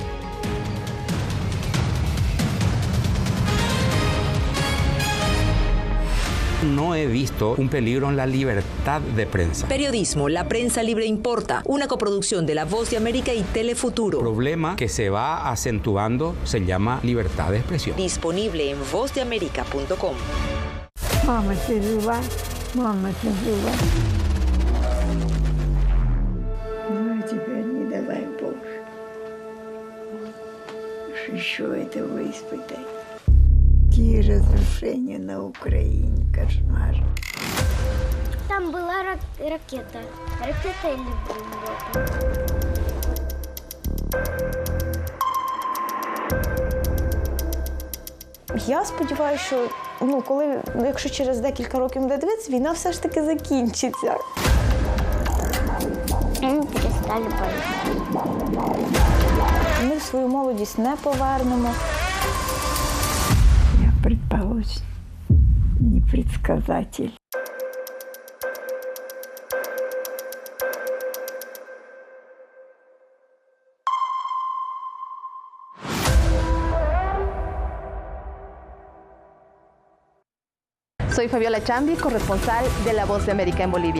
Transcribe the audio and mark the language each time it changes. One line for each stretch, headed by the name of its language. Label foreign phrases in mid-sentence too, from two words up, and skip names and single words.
Spanish: No he visto un peligro en la libertad de prensa. Periodismo, la prensa libre importa. Una coproducción de La Voz de América y Telefuturo. El problema que se va acentuando se llama libertad de expresión. Disponible en vozdeamerica.com.
Russian: Mama, Mama, ну, теперь не давай Боже. Еще этого испытать. Какие разрушения на Украине, кошмар. Там была ракета. Ракета или бомба.
Ukrainian: Я сподіваюся, що якщо через декілька років буде дивитися, війна все ж таки закінчиться.
Russian: Они перестали бояться.
Ukrainian: Ми свою молодість не повернемо.
Russian: Я предположим, не предсказатель.
Spanish: Soy Fabiola Chambi, corresponsal de La Voz de América en Bolivia.